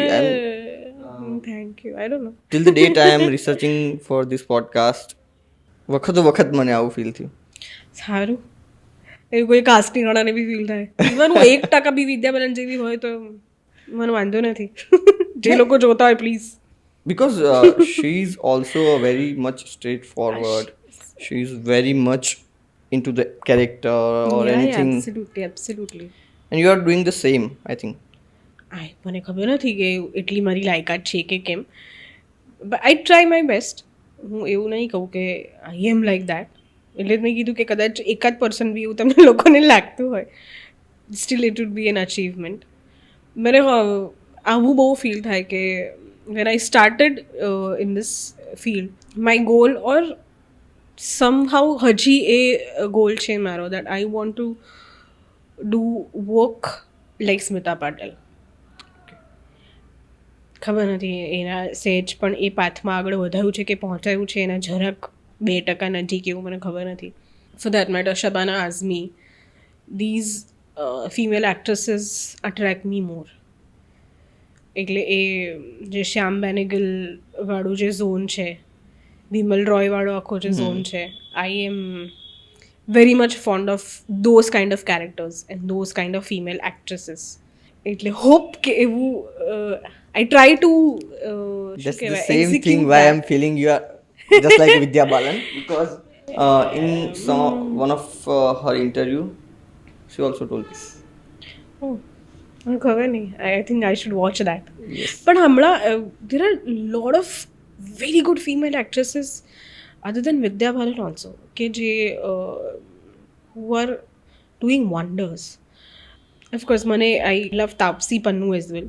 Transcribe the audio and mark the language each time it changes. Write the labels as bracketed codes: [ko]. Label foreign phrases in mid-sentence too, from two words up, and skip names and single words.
[en] Thank you. I don't know. Till the date I am researching for this podcast, [gu] વખતો વખત મને આવું ફીલ થયું. સારું, એવું કોઈ કાસ્ટિંગ વાળાને બી ફીલ થાય. ઇવન હું 1% બી વિદ્યા બાલન જેવી હોય તો મને વાંધો નથી. જે લોકો જોતા હોય પ્લીઝ. [en] Because she is also a very much straightforward. She is very much into the character or anything. Absolutely. And you are doing the same, I think. [gu] મને ખબર નથી કે એટલી મારી લાયકાત છે કે કેમ, [en] But I try my best. [gu] હું એવું નહીં કહું કે [en] I am like that. [gu] એટલે જ મેં કીધું કે કદાચ એકાદ પર્સન બી એવું તમને લોકોને લાગતું હોય, [en] still it would be an achievement. [gu] મને આવું બહુ ફીલ થાય કે [en] when I started in this field, my goal or somehow [gu] હજી એ goal છે મારો [en] that I want to do work like સ્મિતા પાટેલ. [gu] ખબર નથી એના સેજ પણ એ પાથમાં આગળ વધાયું છે કે પહોંચાયું છે એના જરાક 2% નજીક, એવું મને ખબર નથી. [en] For that matter શબાના આઝમી, these female actresses attract me more. [gu] એટલે એ જે શ્યામ બેનેગલ વાળું જે ઝોન છે, વિમલ રોય વાળો આખો જે ઝોન છે, [en] I am very much fond of those kind of characters and those kind of female actresses. [gu] એટલે હોપ કે એવું [en] I try to That's the same thing why I'm feeling you are just like Vidya Balan, because in one of her interview she also told this. [gu] મને ખબર નહીં. [en] I think I should watch that. [gu] પણ હમણાં [en] there are lot of very good female actresses other than વિદ્યા બાલન ઓલ્સો, [gu] કે જે [en] who are doing wonders. ઓફકોર્સ મને I love તાપસી પન્નુ as well.